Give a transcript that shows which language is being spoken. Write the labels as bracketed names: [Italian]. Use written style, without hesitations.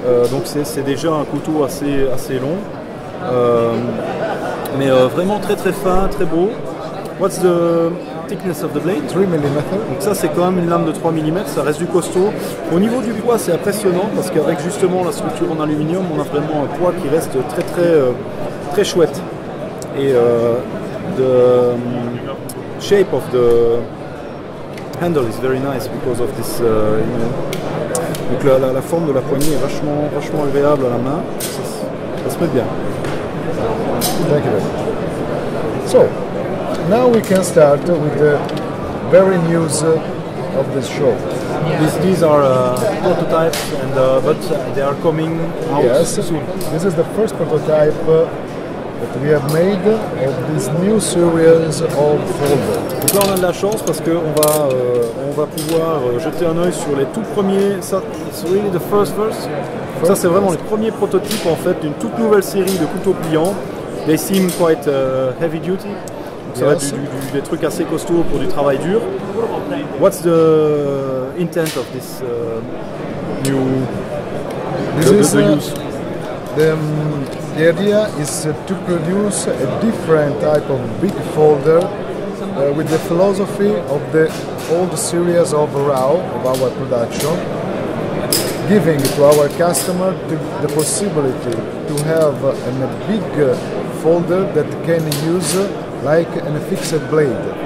[French] Donc c'est déjà un couteau assez long. Mais vraiment très fin, très beau. [English] What's the thickness of the blade? 3 mm. [French] Donc ça c'est quand même une lame de 3 mm, ça reste du costaud. Au niveau du poids c'est impressionnant parce qu'avec justement la structure en aluminium on a vraiment un poids qui reste très chouette. Et [English] the shape of the handle is very nice because of this, [French] Donc la forme de la poignée est vachement agréable à la main. Ça se met bien. [English] Thank you very much. So, now we can start with the very news of this show. These are prototypes, but they are coming out soon. This is the first prototype that we have made of this new series of folders. [French] Donc là on a de la chance parce qu'on va pouvoir jeter un œil sur les tout premiers. Ça, [English] it's really the first. [French] Ça c'est vraiment les premiers prototypes en fait d'une toute nouvelle série de couteaux pliants. [English] They seem quite heavy duty. [French] Donc ça va être des trucs assez costauds pour du travail dur. [English] What's the intent of this new use? The idea is to produce a different type of big folder with the philosophy of the old series of RAW, of our production, giving to our customer the possibility to have a big folder that can use like a fixed blade.